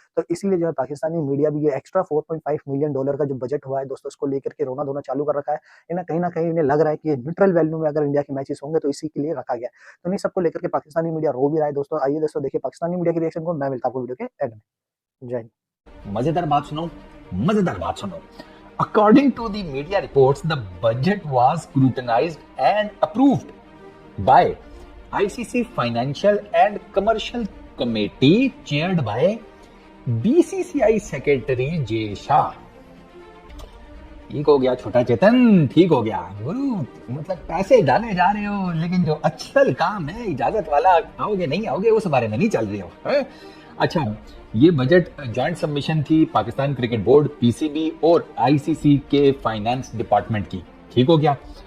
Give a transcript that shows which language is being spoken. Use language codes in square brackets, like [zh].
[hi] तो इसीलिए जो है पाकिस्तानी मीडिया भी ये एक्स्ट्रा $4.5 मिलियन का जो बजट हुआ है दोस्तों, उसको लेकर के रोना धोना चालू कर रखा है। इन्हें कहीं ना कहीं इन्हें लग रहा है कि न्यूट्रल वैल्यू में अगर इंडिया के मैचेस होंगे तो इसी के लिए रखा गया है। तो नहीं, सबको लेकर के पाकिस्तानी मीडिया रो भी रहा है दोस्तों। आइए दोस्तों देखिए पाकिस्तानी मीडिया के रिएक्शन को। मैं मिलता हूं वीडियो के एंड में। जय हिंद। मजेदार बात सुनो, मजेदार बात सुनो। [en] According to the media reports, the budget was scrutinized and approved by ICC Financial and Commercial Committee chaired by BCCI Secretary Jay Shah। [hi] ठीक हो गया छोटा चेतन, ठीक हो गया गुरु। मतलब पैसे डाले जा रहे हो लेकिन जो असल काम है इजाजत वाला, आओगे नहीं आओगे उस बारे में नहीं चल रहे हो है? अच्छा, ये बजट जॉइंट सबमिशन थी पाकिस्तान क्रिकेट बोर्ड, पीसीबी और आईसीसी के फाइनेंस डिपार्टमेंट की। ठीक हो गया।